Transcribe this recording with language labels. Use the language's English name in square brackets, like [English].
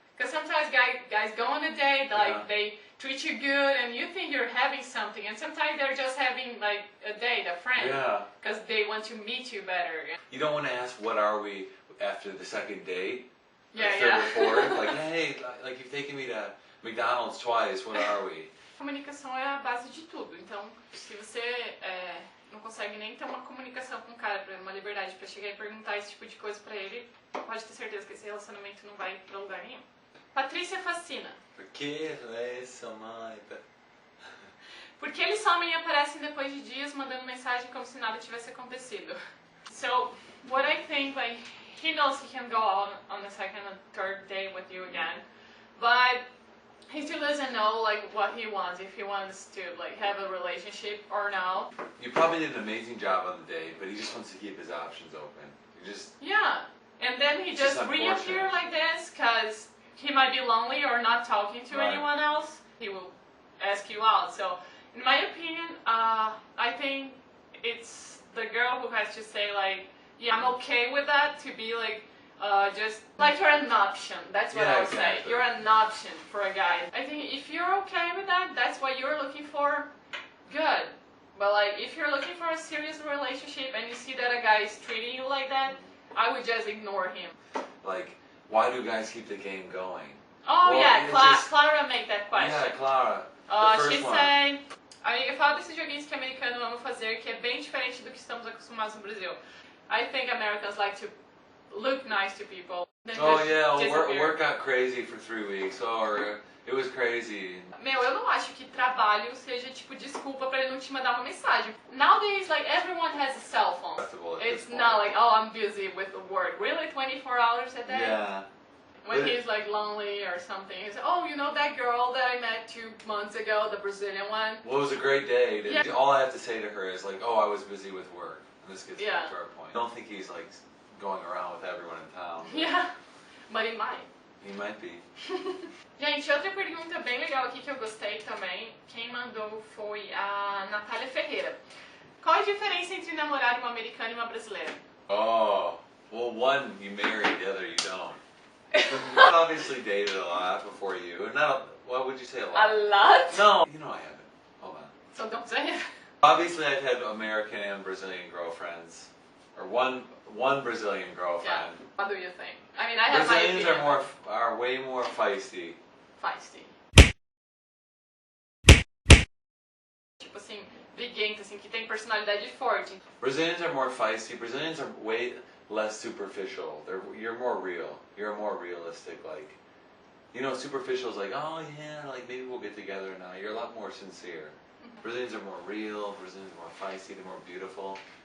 [English] Because sometimes guys go on a date, like, they treat you good, and you think you're having something, and sometimes they're just having, like, a date, a friend. Yeah. Because they want to meet you better. You don't want to ask, what are we after the second date? Yeah, third yeah. or fourth? Like, hey, like, you've taken me to McDonald's twice, what are we? [Portuguese] Comunicação é a base de tudo, então se você não consegue nem ter uma comunicação com o cara, uma liberdade pra chegar e perguntar esse tipo de coisa pra ele, pode ter certeza que esse relacionamento não vai pra lugar nenhum. Patrícia Fascina. Por que isso, mãe? Porque eles somem e aparecem depois de dias mandando mensagem como se nada tivesse acontecido. [English] So, what I think, like, he knows he can go on the second and third day with you again, but he still doesn't know, like, what he wants, if he wants to, like, have a relationship or not. You probably did an amazing job on the date, but he just wants to keep his options open. Yeah, and then he just reappear like this because he might be lonely or not talking to anyone else. He will ask you out. So, in my opinion, I think it's the girl who has to say, like, yeah, I'm okay with that, to be like, just like you're an option. That's what I would say. You're an option for a guy. I think if you're okay with that, that's what you're looking for, good. But, like, if you're looking for a serious relationship and you see that a guy is treating you like that, I would just ignore him. Like, why do guys keep the game going? Oh, well, yeah, Clara made that question. Yeah, Clara. She said, [Portuguese] eu falo desses joguinhos que americanos amam fazer, que é bem diferente do que estamos acostumados no Brasil. [English] I think Americans like to look nice to people. Oh yeah, work got crazy for 3 weeks, or it was crazy. [Portuguese] Meu, eu não acho que trabalho seja tipo desculpa pra ele não te mandar uma mensagem. [English] Nowadays, like, everyone has a cell phone. It's not like, oh, I'm busy with the work. Really, 24 hours a day? Yeah. When he's like lonely or something, he says, oh, you know that girl that I met 2 months ago, the Brazilian one? Well, it was a great day. Yeah. All I have to say to her is like, oh, I was busy with work. And this gets back to our point. I don't think he's like going around with everyone in town. Yeah, but he might. He might be. [Portuguese] Gente, outra pergunta bem legal aqui que eu gostei também, quem mandou foi a Natália Ferreira. Qual a diferença entre namorar uma americana e uma brasileira? [English] Oh, well, one you marry, the other you don't. Obviously dated a lot before you. Not, what would you say, a lot? A lot? No, you know I haven't. Hold on. So don't say it. Obviously I've had American and Brazilian girlfriends. or one Brazilian girlfriend. Yeah. What do you think? I mean, I have my Brazilians opinion. are way more feisty. Feisty. [Portuguese] Tipo assim, briguento, assim, que tem personalidade forte. [English] Brazilians are more feisty. Brazilians are way less superficial. You're more real. You're more realistic. Like, you know, superficial is like, oh yeah, like maybe we'll get together now. You're a lot more sincere. Brazilians are more real. Brazilians are more feisty. They're more beautiful.